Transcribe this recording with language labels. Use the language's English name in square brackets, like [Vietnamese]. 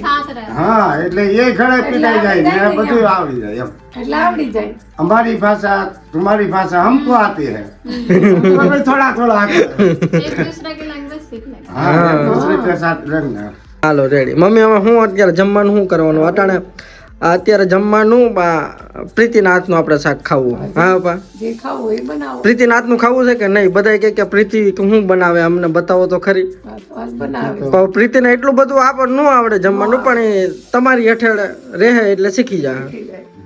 [Gujarati] હા, એટલે એ ઘરે પીટાઈ જાય ને બધું આવડી જાય એમ. એટલે આવડી જાય. [Hindi] हमारी भाषा तुम्हारी भाषा हमको आती है, तो थोड़ा थोड़ा आते हैं। एक दूसरे की लैंग्वेज सीख ले. हाँ, एक दूसरे के साथ रहना। [Gujarati] હાલો રેડી. મમ્મી હવે હું અત્યારે જમવાનું શું કરવાનું અટાણે અત્યારે જમવાનું પ્રીતિના હાથનું આપણે શાક ખાવું. હા પપ્પા જે ખાવું એ બનાવો. પ્રીતિના હાથનું ખાવું છે કે નહીં? બધા કે પ્રીતિ શું બનાવે અમને બતાવો તો ખરી. હા, તો આજ બનાવે. પણ પ્રીતિને એટલું બધું આપણને ન આવડે જમવાનું, પણ એ તમારી હેઠળ રહે એટલે શીખી જાય.